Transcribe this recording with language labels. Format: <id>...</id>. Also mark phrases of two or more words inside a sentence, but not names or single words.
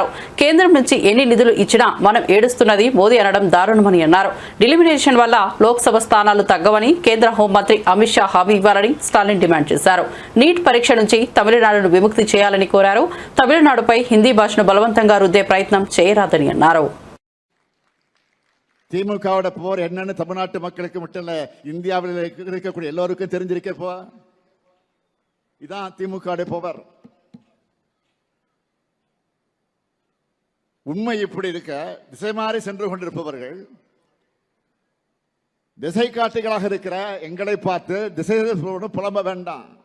<te>కేంద్రం నుంచి ఎన్ని నిధులు ఇచ్చినా మనం ఏడుస్తున్నది మోదీ అనడం దారుణమని అన్నారు. డిలిమినేషన్ వల్ల లోక్సభ స్థానాలు తగ్గవని కేంద్ర హోంమంత్రి అమిత్ షా హామీ ఇవ్వాలని స్టాలిన్ డిమాండ్ చేశారు. నీట్ పరీక్ష నుంచి తమిళనాడును విముక్తి చేయాలని కోరారు. తమిళనాడుపై హిందీ భాషను బలవంతంగా రుద్దే ప్రయత్నం చేయరాదని అన్నారు.</te> <ta>திமுகவோட போர் என்னன்னு தமிழ்நாட்டு மக்களுக்கு மட்டும் இல்ல, இந்தியாவில் இருக்கக்கூடிய எல்லோருக்கும் தெரிஞ்சிருக்கப்போ இதான் திமுக பவர். உண்மை இப்படி இருக்க திசை மாறி சென்று கொண்டிருப்பவர்கள் திசை காட்டிகளாக இருக்கிற எங்களை பார்த்து திசை புலம்ப வேண்டாம்.</ta>